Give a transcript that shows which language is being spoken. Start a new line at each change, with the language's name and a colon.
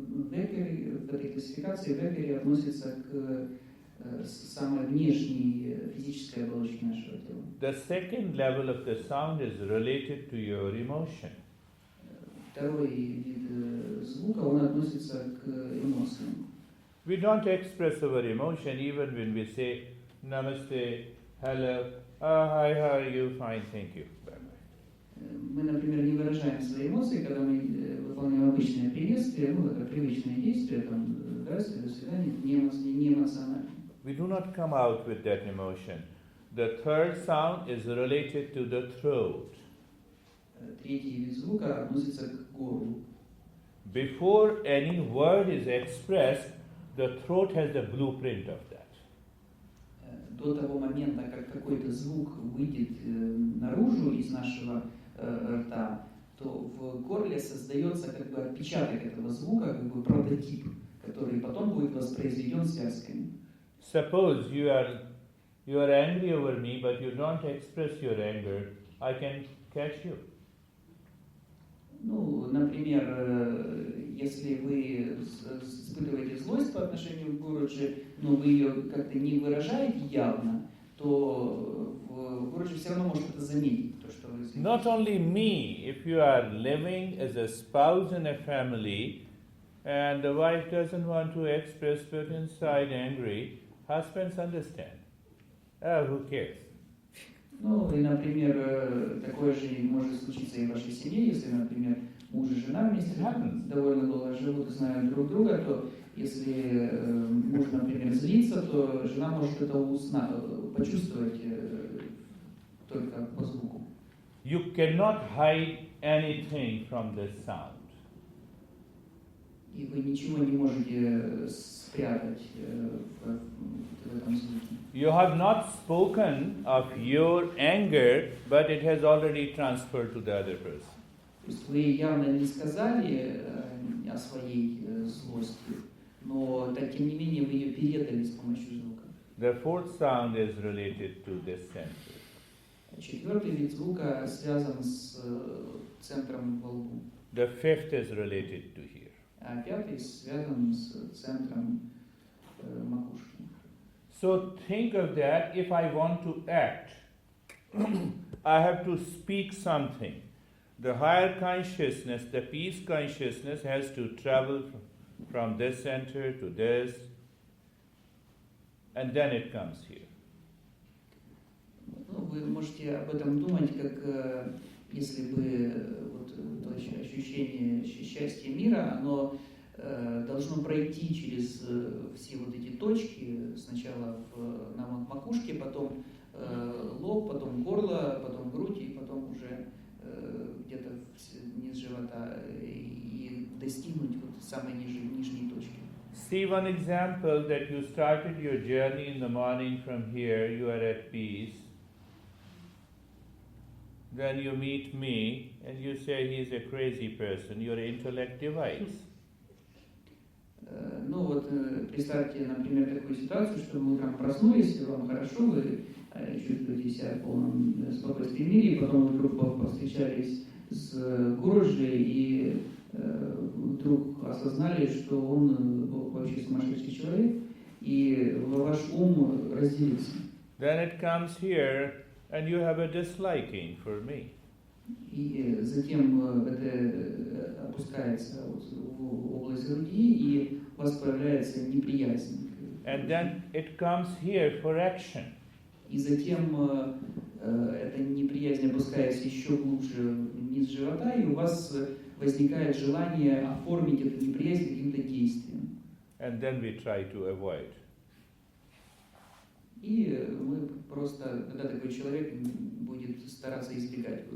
Russian: Векери, в этой классификации векери относится к самой внешней физической оболочке нашего тела.
English: The second level of the sound is related to your emotion.
Russian: Второй вид звука, он относится к эмоциям.
English: We don't express our emotion even when we say namaste, hello, hi, how are you? Fine, thank you.
Russian: Мы, например, не выражаем свои эмоции, когда мы выполняем обычное приветствие, это привычное действие, там, здравствуйте, до свидания, не эмоционально.
English: We do not come out with that emotion. The third sound is related to the throat.
Russian: Третий вид звука относится к горлу.
English: Before any word is expressed, the throat has the blueprint of that.
Russian: До того момента, как какой-то звук выйдет наружу из нашего рта, то в горле создается как бы отпечаток этого звука, как бы прототип, который потом будет воспроизведен связками.
English: Suppose you are angry over me, but you don't express your anger. I can catch you.
Russian: Ну, например, если вы испытываете злость по отношению к Гуруджи, но вы ее как-то не выражаете явно, то Гуруджи все равно может это заметить. То, что вы...
English: Not only me, if you are living as a spouse in a family and the wife doesn't want to express but inside angry, husbands understand. Oh, who cares?
Russian: Ну, и, например, такое же может случиться и в вашей семье, если, например, муж и жена вместе довольно долго живут и знают друг друга, то если муж, например, злится, то жена может это почувствовать только по звуку.
English: You cannot hide anything from this sound.
Russian: И вы ничего не можете спрятать в этом звуке.
English: You have not spoken of your anger, but it has already transferred to the other person.
Russian: То есть вы явно не сказали о своей злости, но тем не менее вы ее передали с помощью звука.
English: The fourth sound is related to this center.
Russian: Четвертый вид звука связан с центром во лбу,
English: The fifth is related to here.
Russian: а пятый связан с центром макушки.
English: So think of that. If I want to act, I have to speak something. The higher consciousness, the peace consciousness, has to travel from this center to this, and then it comes here.
Russian: Ну, вы можете об этом думать, как если бы вот, то ощущение счастья мира, оно должно пройти через все вот эти точки, сначала на макушке, потом лоб, потом горло, потом грудь, и потом уже где-то низ живота, и достигнуть вот самой нижней точки.
English: See one example that you started your journey in the morning from here, you are at peace. Then you meet me and you say he is a crazy person, your intellect divides.
Russian: Ну вот представьте, например, такую ситуацию, что вы утром проснулись, вам хорошо, вы чувствуете себя в полном спокойствии мире, и потом вдруг повстречались с Гурджи и вдруг осознали, что он вообще сумасшедший человек, и ваш ум разделился.
English: Then it comes here and you have a disliking for me.
Russian: И затем это опускается в область груди, и у вас появляется неприязнь.
English: And then it comes here for action.
Russian: И затем эта неприязнь опускается еще глубже вниз живота, и у вас возникает желание оформить эту неприязнь каким-то действием.
English: And then we try to avoid.
Russian: И мы просто, когда такой человек будет стараться избегать.